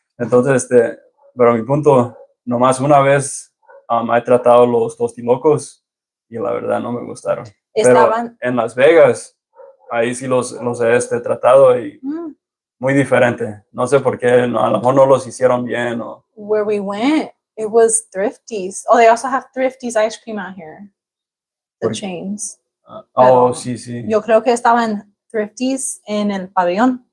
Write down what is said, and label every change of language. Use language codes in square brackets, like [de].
[es] Entonces, pero a mi punto, nomás una vez he tratado los tostilocos y la verdad no me gustaron. Estaban pero en Las Vegas, ahí sí los he tratado y muy diferente. No sé por qué, a lo mejor no los hicieron bien. [en] Where we went, it was Thrifties. Oh, they also have Thrifties ice cream out here. The chains. [es] Sí. Yo creo que estaban Thrifties en el pabellón.